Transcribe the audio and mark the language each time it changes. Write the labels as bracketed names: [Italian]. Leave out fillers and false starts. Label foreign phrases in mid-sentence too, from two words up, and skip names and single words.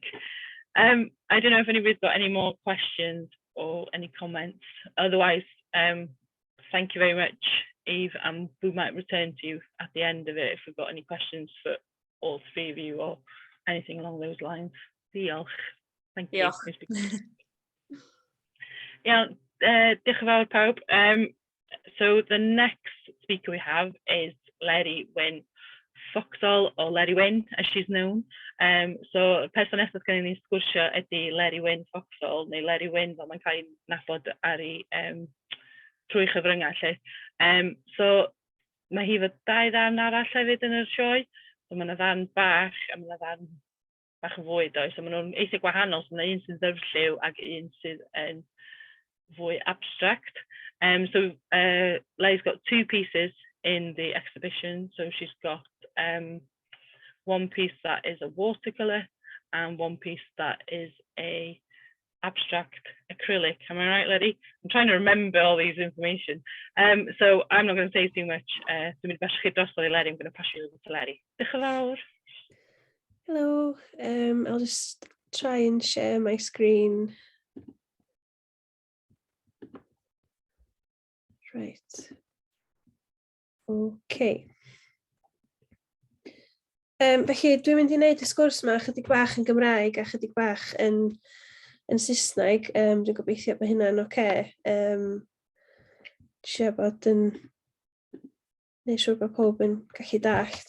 [English] I don't know if anybody's got any more questions or any comments. Otherwise, thank you very much, Eve, and we might return to you at the end of it if we've got any questions for all three of you or anything along those lines. Diolch. Thank you. [Welsh] Iawn, diolch yn fawr pawb. [English] So the next speaker we have is Eleri Wyn Foxhall, or Eleri Wyn, as she's known. [Welsh] So y person nesaf gen i'n sgwrsio ydy Eleri Wyn Foxhall, neu Eleri Wyn, fel mae'n cael ei nabod ar ei trwy chyfryngau lle. So mae hi fod 2 ddarn arall hefyd yn yr sioe. So mae yna ddarn bach, a mae yna ddarn bach yn fwy does. So mae nhw'n eithaf gwahanol, so mae yna un sy'n ddyrlliw ac un sydd yn fwy abstract. [English] So Leri's got 2 pieces in the exhibition. So she's got one piece that is a watercolour and one piece that is a abstract acrylic. Am I right, Eleri? I'm trying to remember all these information. So I'm not going to say too much. [Welsh] Dwi'n mynd i drosodd i Eleri. [English] I'm going to pass you over to Eleri. [Welsh] Diolch yn fawr. [English] Hello, I'll just try and share my screen. Right. Okay. [Welsh] Felly, dwi'n mynd i wneud y sgwrs yma chydig bach yn Gymraeg a chydig bach yn Saesneg. Dwi'n gobeithio bod hynna'n oce. Dwi'n bod yn neud siŵr bod pob yn gallu dallt.